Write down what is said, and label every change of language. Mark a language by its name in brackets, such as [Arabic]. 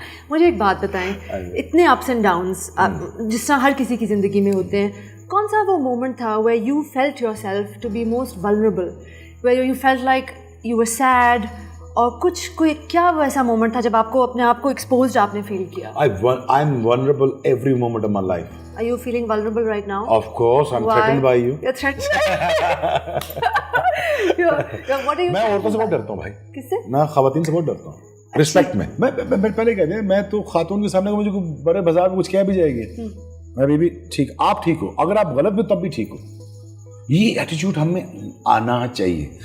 [Urdu] مجھے ایک بات بتائیں, اتنے اپس اینڈ ڈاؤنس جس طرح ہر کسی کی زندگی میں ہوتے ہیں, کون سا وہ مومنٹ تھا [English] where you felt yourself to be most vulnerable, where you felt like you were sad, [Urdu] اور کوئی کیا ویسا مومنٹ تھا جب آپ کو اپنے آپ کو ایکسپوزڈ آپ نے فیل کیا؟ [English] I'm vulnerable every moment of my life. Are you feeling vulnerable right now? Of course, I'm threatened by you. You're threatened. What are you? [Urdu] میں عورتوں سے بہت ڈرتا ہوں بھائی. کس سے؟ میں خواتین سے بہت ڈرتا ہوں. رسپیکٹ میں پہلے کہتے ہیں, میں تو خاتون کے سامنے مجھے بڑے بازار میں کچھ کہہ بھی جائے گی, میں بھی ٹھیک, آپ ٹھیک ہو, اگر آپ غلط بھی تب بھی ٹھیک ہو. یہ ایٹیٹیوڈ ہمیں آنا چاہیے.